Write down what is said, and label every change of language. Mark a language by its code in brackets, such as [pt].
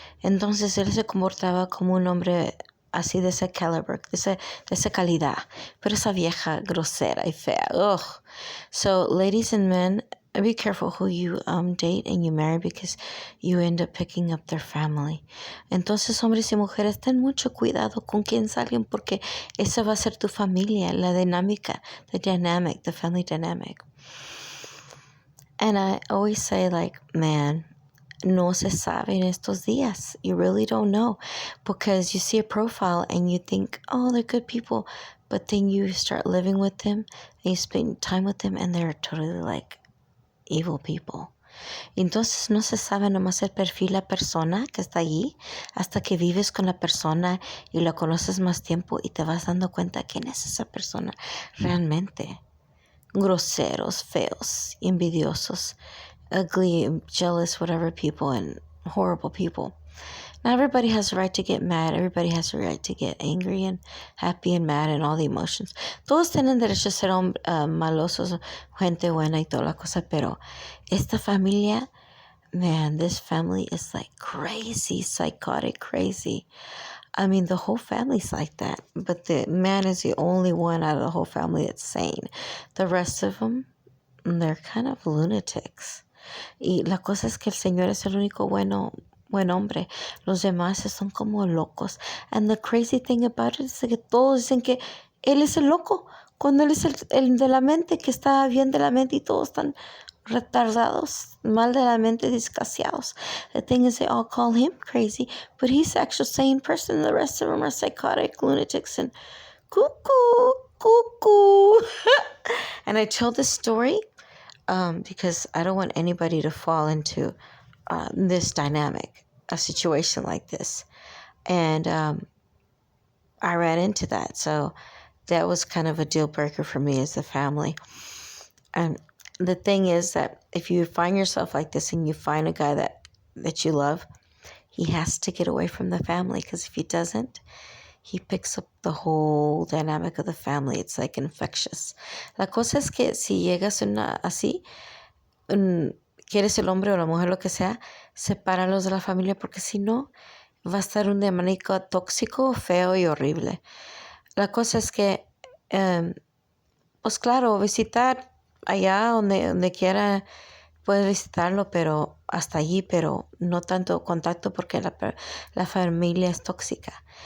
[es] Entonces él se comportaba como un hombre así de ese caliber, de esa calidad, pero esa vieja grosera y fea. Ugh. [en] So, ladies and men, be careful who you date and you marry, because you end up picking up their family. [es] Entonces, hombres y mujeres, ten mucho cuidado con quién salen, porque esa va a ser tu familia, la dinámica, [en] the family dynamic. And I always say, like, man, [es] no se sabe en estos días. [en] You really don't know, because you see a profile and you think, oh, they're good people, but then you start living with them and you spend time with them and they're totally like evil people. [es] Entonces no se sabe nomás el perfil la persona que está allí hasta que vives con la persona y la conoces más tiempo y te vas dando cuenta quién es esa persona realmente. Groseros, feos, envidiosos, [en] ugly, jealous, whatever people, and horrible people. Now, everybody has a right to get mad. Everybody has a right to get angry and happy and mad and all the emotions. [es] Todos tienen derecho a ser malosos, gente buena y toda la cosa, pero esta familia, [en] man, this family is like crazy, psychotic, crazy. I mean, the whole family's like that, but the man is the only one out of the whole family that's sane. The rest of them, they're kind of lunatics. [es] Y la cosa es que el Señor es el único buen hombre. Los demás son como locos. [en] And the crazy thing about it is [es] que todos dicen que Él es el loco, cuando Él es el de la mente, que está bien de la mente y todos están retardados, mal de la mente, desgraciados. [en] The thing is, they all call him crazy, but he's the actual sane person. The rest of them are psychotic, lunatics, and cuckoo, cuckoo. And I tell this story because I don't want anybody to fall into this dynamic, a situation like this. And I ran into that. So that was kind of a deal breaker for me as a family. And the thing is that if you find yourself like this and you find a guy that you love, he has to get away from the family, because if he doesn't, he picks up the whole dynamic of the family. It's like infectious. [es] La cosa es que si llegas así, que eres el hombre o la mujer, lo que sea, sepáralos de la familia, porque si no, va a estar un demoníaco tóxico, feo y horrible. La cosa es que, pues claro, visitar allá donde quiera, puedes visitarlo, pero hasta allí, pero no tanto contacto, porque la familia es tóxica.